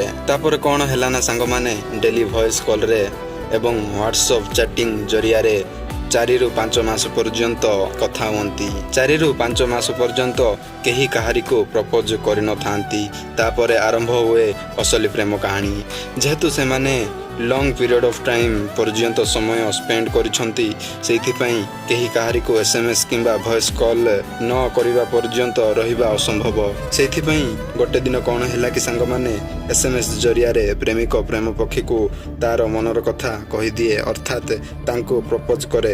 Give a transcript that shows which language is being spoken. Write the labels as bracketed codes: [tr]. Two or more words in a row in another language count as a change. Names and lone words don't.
[or] ତାପର କଣ ହେଲା ନା ସାଙ୍ଗ ମାନେ [en] daily voice call [or] ରେ ଏବଂ [en] WhatsApp chatting [or] ଜରିଆ ରେ 4 ରୁ 5 ମାସ ପର୍ଯ୍ୟନ୍ତ କଥା ହୁଅନ୍ତି। 4 ରୁ 5 ମାସ ପର୍ଯ୍ୟନ୍ତ କେହି କାହାରି କୁ ପ୍ରପୋଜ କରି ନ ଥାନ୍ତି। ତାପରେ ଆରମ୍ଭ ହୁଏ ଅସଲି ପ୍ରେମ କାହାଣୀ। ଯେହେତୁ ସେ ମାନେ [en] long period of time [or] ପର୍ଯ୍ୟନ୍ତ ସମୟ ସ୍ପେଣ୍ଡ କରିସନ୍ତି, ସେଥିପାଇଁ କେହି କାହାରି କୁ ଏସଏମଏସ କିମ୍ବା ଭଏସ କଲ ନ କରିବା ପର୍ଯ୍ୟନ୍ତ ରହିବା ଅସମ୍ଭବ। ସେଥିପାଇଁ ଗୋଟେ ଦିନ କଣ ହେଲା କି ସାଙ୍ଗ ମାନେ ଏସଏମଏସ ଜରିଆ ରେ ପ୍ରେମିକ ପ୍ରେମ ପକ୍ଷୀ କୁ ତା ମନର କଥା କହି ଦିଏ, ଅର୍ଥାତ ତାଙ୍କୁ ପ୍ରପୋଜ କରେ।